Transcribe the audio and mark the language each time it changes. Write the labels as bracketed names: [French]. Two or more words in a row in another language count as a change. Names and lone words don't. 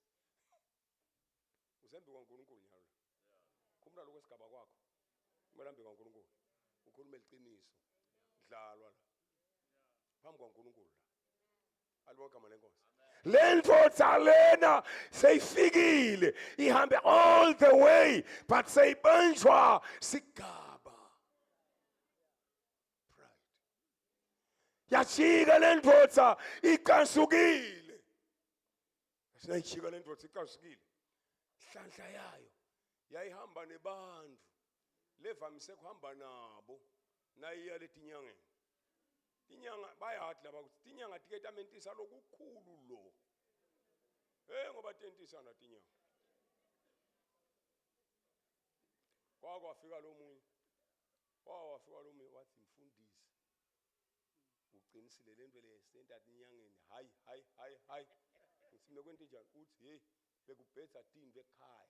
[Swati] Usembe kwaNkulunkulu nyalo. Khumula lokwesigaba kwakho. Umelambe kwaNkulunkulu. Ukhuluma iqiniso. Dlalwa la. Phambi kwaNkulunkulu la. Alibonke amalenkosi. Lendvodza lena seyifikile ihambe [English] all the way [Swati] but seyibanjwa sigaba. Pride. Yachika lendvodza iqasukile. Sinayijika lendvodza iqasukile. Hlanhla yayo yayihamba nebantu levamise kuhamba nabo nayiya letinyangeni. Tinyanga bayathi laba ukuthi tinyanga tiketamentisa lokukhulu lo. Ngoba tentisa na tinyanga. Kwafika lo munye. Wafika lo munye wathi mfundisi. Uqinisile lento le senta tinyangeni. Hayi. Ngitsime kwento njani uthi hey bekubhetha tini bekhaya.